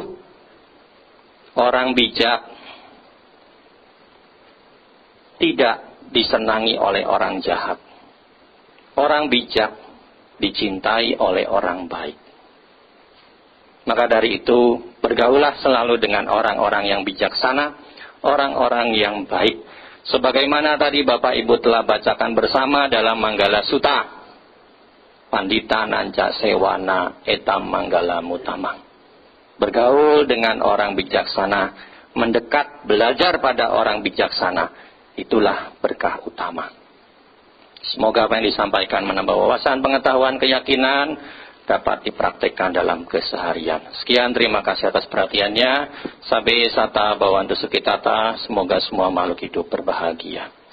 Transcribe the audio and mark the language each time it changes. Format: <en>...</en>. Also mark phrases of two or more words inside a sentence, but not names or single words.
<id>Orang bijak tidak disenangi oleh orang jahat. Orang bijak dicintai oleh orang baik. Maka dari itu, bergaulah selalu dengan orang-orang yang bijaksana, orang-orang yang baik. Sebagaimana tadi Bapak Ibu telah bacakan bersama dalam Manggala Sutta.</id> <pi>Pandita nanca sewana etam manggala mutamang.</pi> <id>Bergaul dengan orang bijaksana, mendekat, belajar pada orang bijaksana, itulah berkah utama. Semoga apa yang disampaikan menambah wawasan, pengetahuan, keyakinan, dapat dipraktekkan dalam keseharian. Sekian, terima kasih atas perhatiannya.</id> <pi>Sabe sata bawantu sukitata,</pi> <id>semoga semua makhluk hidup berbahagia.</id>